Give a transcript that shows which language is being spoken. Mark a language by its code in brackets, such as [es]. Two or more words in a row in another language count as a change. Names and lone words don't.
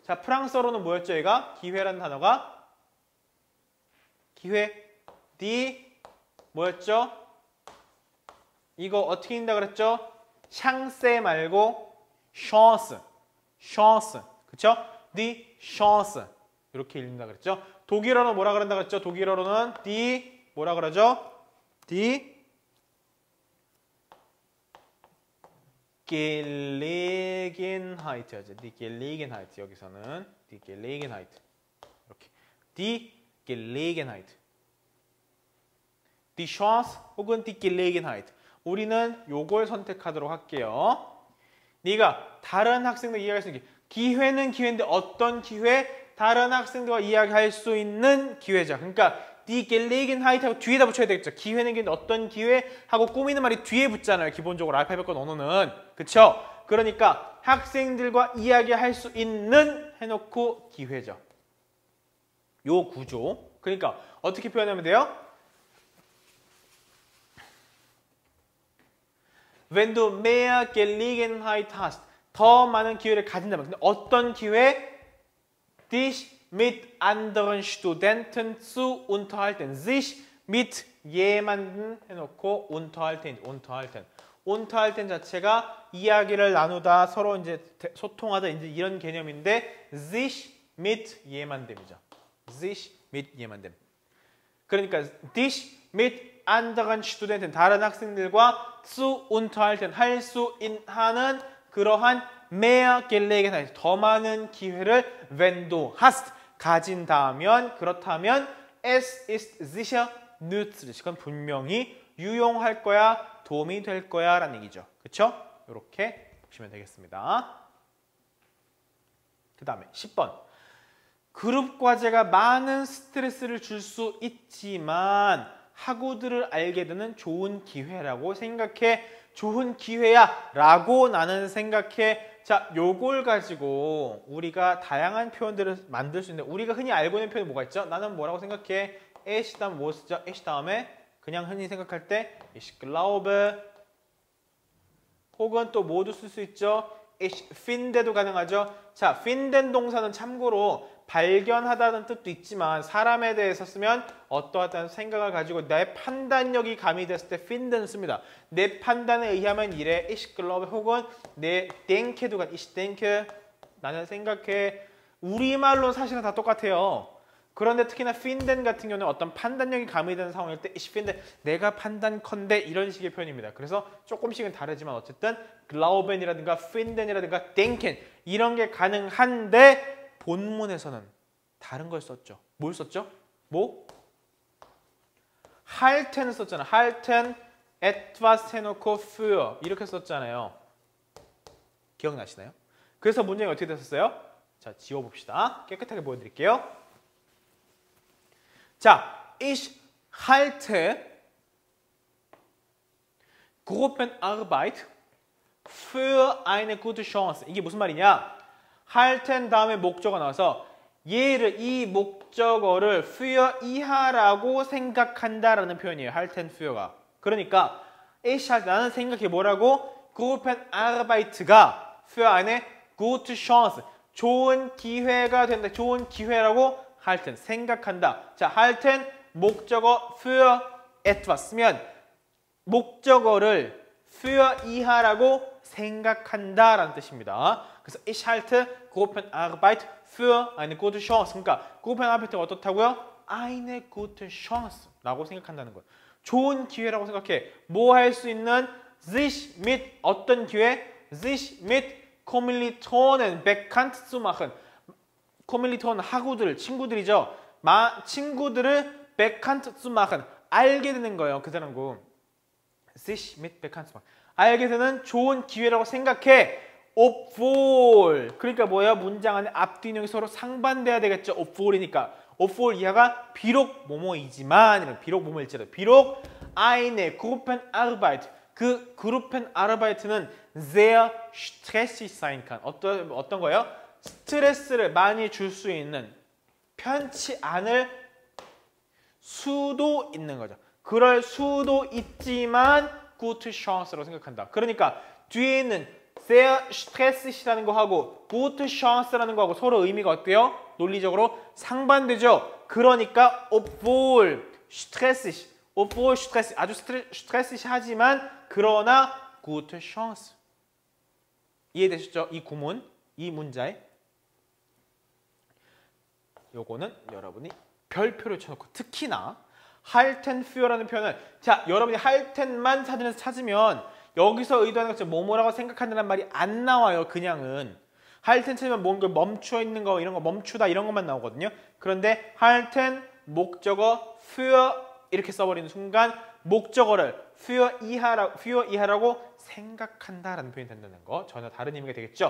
[ko] 자, 프랑스어로는 뭐였죠? 얘가 기회라는 단어가 기회, 뭐였죠? 이거 어떻게 읽는다 그랬죠? 샹세 말고 chance, 그쵸? [de] die Chance [ko] 이렇게 읽는다 그랬죠? 독일어는 뭐라 그런다 그랬죠? 독일어로는 die 뭐라 그러죠? [de] die Gelegenheit죠. die Gelegenheit [ko] 여기서는 [de] die Gelegenheit [ko] 이렇게 [de] die Gelegenheit, die Chance [ko] 혹은 [de] die Gelegenheit [ko] 우리는 요걸 선택하도록 할게요. 네가 다른 학생들 이야기할 수 있는 기회는 기회인데 어떤 기회? 다른 학생들과 이야기할 수 있는 기회죠. 그러니까 [de] die Gelegenheit [ko] 하고 뒤에다 붙여야 되겠죠. 기회는 기회인데 어떤 기회? 하고 꾸미는 말이 뒤에 붙잖아요. 기본적으로 알파벳과 언어는. 그쵸? 그러니까 학생들과 이야기할 수 있는 해놓고 기회죠. 요 구조. 그러니까 어떻게 표현하면 돼요? [de] Wenn du mehr Gelegenheit hast. [ko] 더 많은 기회를 가진다면. 근데 어떤 기회? [de] Dich mit anderen Studenten zu unterhalten. Sich mit jemanden 해놓고 unterhalten. [ko] unterhalten 자체가 이야기를 나누다 서로 이제 소통하다 이제 이런 개념인데 [de] sich mit jemandem [ko] 이죠. [de] sich mit jemandem. [ko] 그러니까 [de] dich mit anderen Studenten [ko] 다른 학생들과 [de] zu unterhalten [ko] 할 수 하는 그러한 [de] mehr Gelegenheit [ko] 더 많은 기회를 [de] wenn du hast [ko] 가진다면 그렇다면 [de] es ist sicher nützlich [ko] 그건 분명히 유용할 거야 도움이 될 거야 라는 얘기죠. 그쵸? 이렇게 보시면 되겠습니다. 그 다음에 10번 그룹 과제가 많은 스트레스를 줄 수 있지만 학우들을 알게 되는 좋은 기회라고 생각해. 좋은 기회야 라고 나는 생각해. 자, 요걸 가지고 우리가 다양한 표현들을 만들 수 있는데 우리가 흔히 알고 있는 표현이 뭐가 있죠? 나는 뭐라고 생각해? ich 다음에 뭐 쓰죠? ich 다음에 그냥 흔히 생각할 때 [de] ich glaube [ko] 혹은 또 뭐도 쓸 수 있죠? [de] ich finde [ko] 도 가능하죠? 자, finden 동사는 참고로 발견하다는 뜻도 있지만 사람에 대해서 쓰면 어떠하다는 생각을 가지고 내 판단력이 가미됐을 때 finden을 씁니다. 내 판단에 의하면 이래 [de] ich glaube [ko] 혹은 내 denke도 가능 [de] ich denke [ko] 나는 생각해 우리말로는 사실은 다 똑같아요. 그런데 특히나 finden 같은 경우는 어떤 판단력이 가미되는 상황일 때 [de] ich finde [ko] 내가 판단컨대 이런 식의 표현입니다. 그래서 조금씩은 다르지만 어쨌든 glauben이라든가 finden이라든가 denken 이런 게 가능한데 본문에서는 다른 걸 썼죠. 뭘 썼죠? 뭐? halten 썼잖아. [de] halten etwas [ko] 해놓고 für 이렇게 썼잖아요. 기억나시나요? 그래서 문장이 어떻게 됐었어요? 자, 지워봅시다. 깨끗하게 보여드릴게요. 자, [de] ich halte Gruppenarbeit für eine gute Chance. [ko] 이게 무슨 말이냐? halten 다음에 목적어 나와서 얘를 이 목적어를 für 이하라고 생각한다라는 표현이에요. [de] halten für가. [ko] 그러니까 [de] ich halte [ko] 나는 생각해 뭐라고? [de] Gruppenarbeit가 für eine gute Chance. [ko] 좋은 기회가 된다. 좋은 기회라고 halten 생각한다. 자, halten 목적어 [de] für etwas [ko] 쓰면 목적어를 für 이하라고 생각한다라는 뜻입니다. [de] 그래서 ich halte Gruppenarbeit für eine gute Chance. [ko] 그러니까 Gruppenarbeit가 어떻다고요? eine gute Chance 라고 생각한다는 거예요. 좋은 기회라고 생각해. 뭐 할 수 있는 [de] sich mit [ko] 어떤 기회? [de] sich mit Kommilitonen bekannt zu machen. [ko] Kommilitonen 학우들, 친구들이죠. 친구들을 [de] bekannt zu machen. [ko] 알게 되는 거예요. 그 사람고. [de] sich mit bekannt zu machen. [ko] 알게 되는 좋은 기회라고 생각해. obwohl. 그러니까 뭐예요? 문장 안에 앞뒤 인용이 서로 상반돼야 되겠죠. obwohl이니까. obwohl 이하가 비록 뭐뭐이지만, 비록 뭐뭐일지라도, 비록 [de] eine Gruppenarbeit. 그 Gruppenarbeit는 sehr stressig sein kann. [ko] 어떤 거예요? 스트레스를 많이 줄 수 있는 편치 않을 수도 있는 거죠. 그럴 수도 있지만 [de] gute chance [ko] 라고 생각한다. 그러니까 뒤에 있는 [de] sehr stressig [ko] 이라는 거하고 [de] gute chance [ko] 라는 거하고 서로 의미가 어때요? 논리적으로 상반되죠. 그러니까 [de] obwohl stressig, [ko] 아주 스트레스하지만 그러나 [de] gute chance. [ko] 이해되셨죠? 이 구문, 이 문자에 요거는 여러분이 별표를 쳐놓고 특히나 [de] halten für [ko] 라는 표현을 자 여러분이 halten만 사전에서 찾으면 여기서 의도하는 것처럼 뭐뭐라고 생각한다는 말이 안 나와요. 그냥은 halten 찾으면 뭔가 멈춰 있는 거 이런 거 멈추다 이런 것만 나오거든요. 그런데 halten 목적어 für 이렇게 써버리는 순간 목적어를 für 이하라고 생각한다라는 표현이 된다는 거 전혀 다른 의미가 되겠죠.